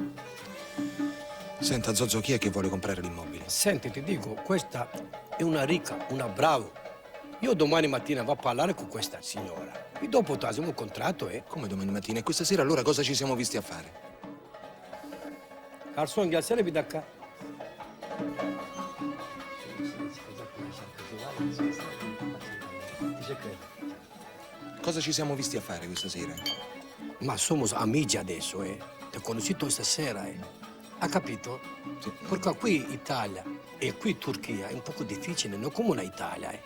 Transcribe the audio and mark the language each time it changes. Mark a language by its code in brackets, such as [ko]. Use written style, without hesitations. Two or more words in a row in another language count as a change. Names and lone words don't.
[it] Senta, Zozzo, chi è che vuole comprare l'immobile? Senti, ti dico, questa è una ricca, una brava. Io domani mattina vado a parlare con questa signora. E dopo trasiamo un contratto e... Come domani mattina? E questa sera allora cosa ci siamo visti a fare? [tr] Garçon, gelsene bir dakika. [it] Cosa ci siamo visti a fare questa sera? Ma somos amici adesso, eh. Ti ho conosciuto stasera, eh. Ha capito? Sì. Perché qui Italia e qui Turchia è un poco difficile, non come una Italia, eh.